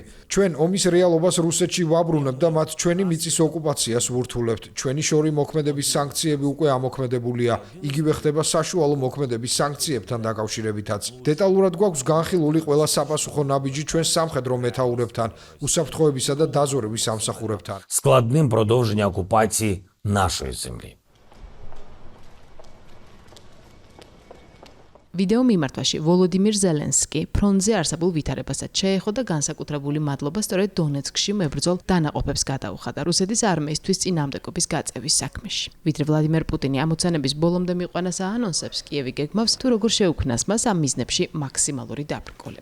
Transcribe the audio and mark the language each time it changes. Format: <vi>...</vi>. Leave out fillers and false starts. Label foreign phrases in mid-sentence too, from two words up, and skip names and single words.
<ka>ჩვენ ომის რეალობას რუსეთში ვაბრუნებთ და მათ ჩვენი მიწის ოკუპაციას ვურთულებთ. ჩვენი შორი მოქმედების სანქციები უკვე ამოქმედებულია. იგივე ხდება საშუალო მოქმედების სანქციებთან დაკავშირებითაც. დეტალურად გვაქვს განხილული ყველა საპასუხო ნაბიჯი ჩვენ სამხედრო მეთაურებთან, უსაფრთხოებისა და დაზვერვის სამსახურებთან.</ka> <uk>складним продовження окупації нашої землі.</uk> <ka>ვიდეო მიმართვაში ვოლოდიმირ ზელენსკი ფრონტზე არსებულ ვითარებასაც შეეხო და განსაკუთრებული მადლობა სწორედ დონეცკში მებრძოლ დანაყოფებს გადაუხადა რუსეთის არმიისთვის წინააღმდეგობის გაწევის საქმეში. ვიდრე ვლადიმერ პუტინი ამოცანების ბოლომდე მიყვანას აანონსებს, კიევი გეგმავს თუ როგორ შეუქმნას მას ამ მიზნებში მაქსიმალური დაბრკოლება.</ka>